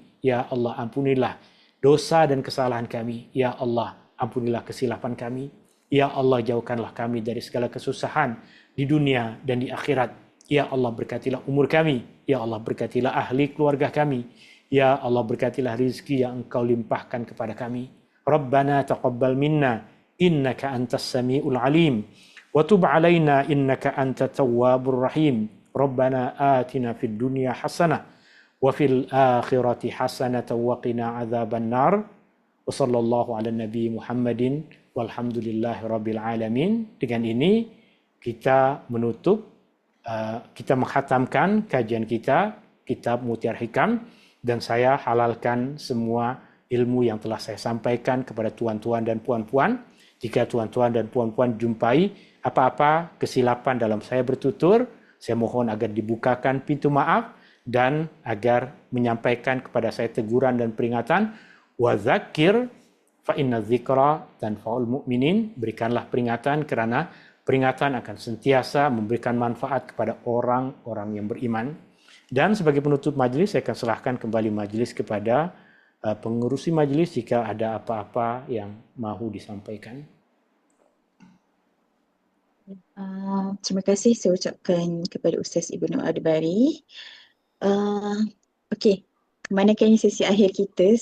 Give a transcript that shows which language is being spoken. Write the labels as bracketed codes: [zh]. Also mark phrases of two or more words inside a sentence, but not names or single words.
[ms] Ya Allah, ampunilah dosa dan kesalahan kami. Ya Allah, ampunilah kesilapan kami. Ya Allah, jauhkanlah kami dari segala kesusahan di dunia dan di akhirat. Ya Allah, berkatilah umur kami. Ya Allah, berkatilah ahli keluarga kami. Ya Allah, berkatilah rizki yang Engkau limpahkan kepada kami. [ar] ربنا تقبل منا إنك أنت السميع العليم. وتب علينا إنك أنت التواب الرحيم. ربنا آتنا في الدنيا حسنة وفي الآخرة حسنة وقنا عذاب النار. وصلى الله على نبي محمد والحمد لله رب العالمين. [ms] Dengan ini kita menutup, kita menghatamkan kajian kita, kitab Mutiara Hikam, dan saya halalkan semua ilmu yang telah saya sampaikan kepada tuan-tuan dan puan-puan. Jika tuan-tuan dan puan-puan jumpai apa-apa kesilapan dalam saya bertutur, saya mohon agar dibukakan pintu maaf dan agar menyampaikan kepada saya teguran dan peringatan. [ar] وذكر فإن الذكرى تنفع المؤمنين. [ms] Berikanlah peringatan karena peringatan akan sentiasa memberikan manfaat kepada orang-orang yang beriman. Dan sebagai penutup majelis, saya akan serahkan kembali majelis kepada pengurusi majelis jika ada apa-apa yang mahu disampaikan. Terima kasih saya ucapkan kepada Ustaz Ibnu Adbari. Okey, kemanakan sesi akhir kita?